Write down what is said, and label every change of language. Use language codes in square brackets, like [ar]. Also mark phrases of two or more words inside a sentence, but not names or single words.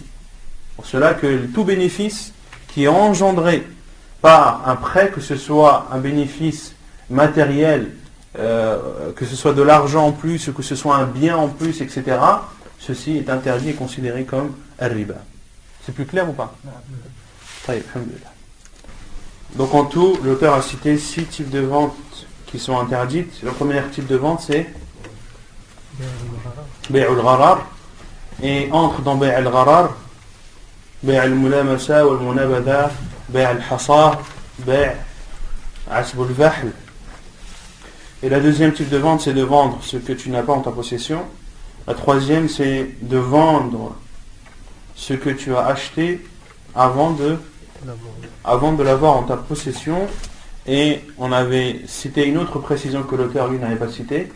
[fr] Pour cela que tout bénéfice qui est engendré par un prêt, que ce soit un bénéfice matériel, que ce soit de l'argent en plus, que ce soit un bien en plus, etc., ceci est interdit et considéré comme al-riba. C'est plus clair ou pas? Donc en tout, l'auteur a cité 6 types de ventes qui sont interdites. Le premier type de vente, c'est [ar] بيع الغرر. [fr] Et entre dans [ar] بيع الغرر، بيع الملامسة والمنابذة، بيع الحصاة، بيع عسب الفحل. [fr] Et la deuxième type de vente, c'est de vendre ce que tu n'as pas en ta possession. La troisième, c'est de vendre ce que tu as acheté avant de l'avoir en ta possession. Et on avait cité une autre précision que l'auteur lui n'avait pas citée.